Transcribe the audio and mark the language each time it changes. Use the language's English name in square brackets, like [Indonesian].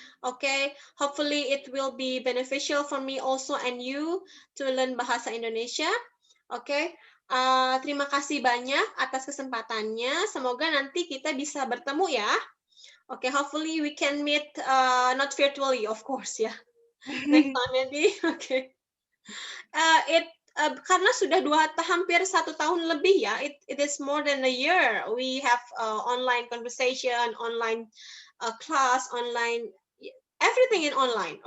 [English] Okay, hopefully it will be beneficial for me also and you to learn Bahasa Indonesia. [Indonesian] Oke, terima kasih banyak atas kesempatannya. Semoga nanti kita bisa bertemu ya. [English] Oke, hopefully we can meet not virtually, of course ya. Next time maybe. Oke. [Indonesian] Karena sudah hampir 1 tahun lebih ya, [English] it is more than a year. We have online conversation, online class, online everything in online.